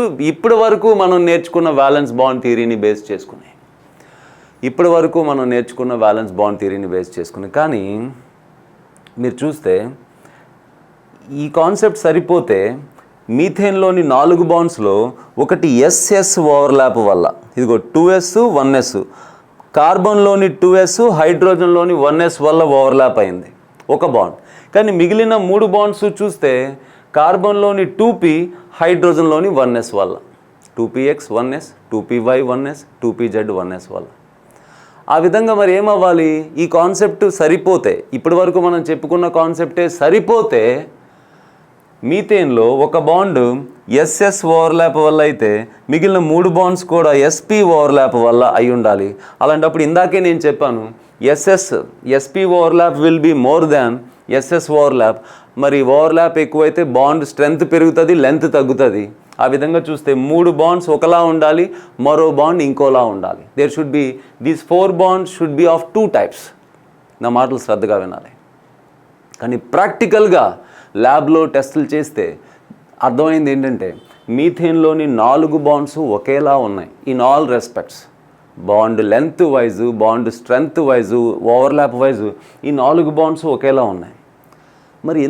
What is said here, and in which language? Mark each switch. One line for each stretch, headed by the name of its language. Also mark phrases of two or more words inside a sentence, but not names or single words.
Telugu: ఇప్పటి వరకు మనం నేర్చుకున్న
English: valence bond theory
Telugu: బేస్ చేసుకుని కానీ మీరు చూస్తే ఈ కాన్సెప్ట్ సరిపోతే మీథేన్లోని 4 బాండ్స్లో ఒకటి
English: SS overlap
Telugu: వల్ల, ఇదిగో 2s 1s, కార్బన్లోని 2s హైడ్రోజన్లోని 1s వల్ల ఓవర్లాప్ అయింది ఒక బాండ్. కానీ మిగిలిన 3 బాండ్స్ చూస్తే కార్బన్లోని 2p హైడ్రోజన్లోని 1s వల్ల, 2px 1s 2py 1s 2pz 1s వల్ల. ఆ విధంగా మరి ఏమవ్వాలి, ఈ కాన్సెప్ట్ సరిపోతే, ఇప్పటి వరకు మనం చెప్పుకున్న కాన్సెప్టే సరిపోతే మీథేన్లో ఒక బాండ్
English: SS overlap
Telugu: వల్ల అయితే మిగిలిన 3 బాండ్స్ కూడా
English: SP overlap
Telugu: వల్ల అయి ఉండాలి. అలాంటప్పుడు ఇందాకే నేను చెప్పాను
English: SP overlap will be more than SS overlap.
Telugu: మరి ఓవర్లాప్ ఎక్కువైతే
English: bond strength
Telugu: పెరుగుతుంది, లెంత్ తగ్గుతుంది. ఆ విధంగా చూస్తే 3 బాండ్స్ ఒకలా ఉండాలి, మరో బాండ్ ఇంకోలా ఉండాలి.
English: there should be these 4 bonds should be of 2 types.
Telugu: నా మాటలు శ్రద్ధగా వినాలి. కానీ ప్రాక్టికల్గా ల్యాబ్లో టెస్టులు చేస్తే అర్థమైంది ఏంటంటే మీథేన్లోని 4 బాండ్స్ ఒకేలా ఉన్నాయి
English: in all respects. bond length wise, bond strength wise, overlap wise
Telugu: ఈ 4 బాండ్స్ ఒకేలా ఉన్నాయి.